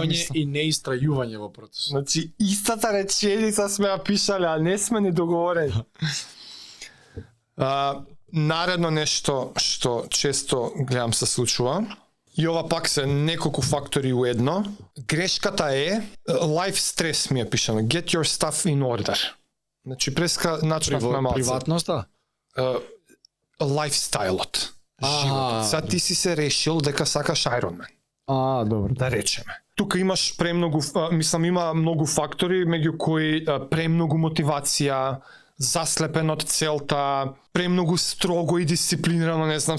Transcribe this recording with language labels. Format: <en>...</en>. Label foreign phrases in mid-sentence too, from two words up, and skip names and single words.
<mk>Неверување и неистрајување во процесот. Значи, истата реченица сме ја пишале, а не сме ни договорени. Наредно нешто што често гледам се случува, и ова пак се неколку фактори у едно. Грешката е,</mk> <en>life stress</en> <mk>ми е пишано,</mk> <en>get your stuff in order.</en> <mk>Значи, преска начнавме малце. Приватноста? Лайфстайлот. Животот. Сега ти си се решил дека сакаш Ironman. Добро. Да речеме. Тука имаш премногу, има многу фактори, меѓу кои премногу мотивација, заслепен од целта, премногу строго и дисциплинирано, не знам,</mk>